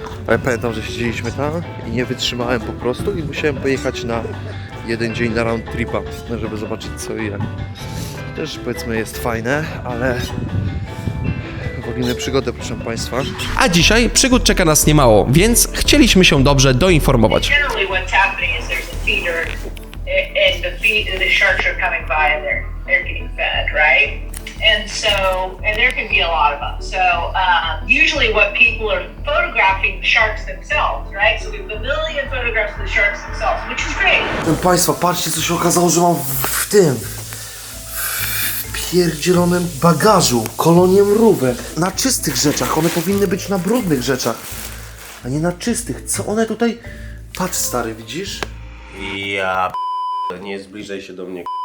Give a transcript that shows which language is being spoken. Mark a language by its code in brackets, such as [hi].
[pl] Ale pamiętam, że siedzieliśmy tam i nie wytrzymałem po prostu i musiałem pojechać na jeden dzień na round tripa, żeby zobaczyć co i jak. Też powiedzmy jest fajne, ale wolimy przygodę, proszę Państwa. A dzisiaj przygód czeka nas niemało, więc chcieliśmy się dobrze doinformować. [en] Generally, what's happening is there's a feeder, and the sharks are coming by, and they're getting fed, right? And there can be a lot of them. So usually, what people are photographing the sharks themselves, right? So we have a million photographs of the sharks themselves, which is great. [pl] Proszę Państwa, patrzcie, co się okazało, że mam w tym pierdzielonym bagażu kolonię mrówek. Na czystych rzeczach, one powinny być na brudnych rzeczach, a nie na czystych. Co one tutaj... Patrz, stary, widzisz? Ja nie zbliżaj się do mnie.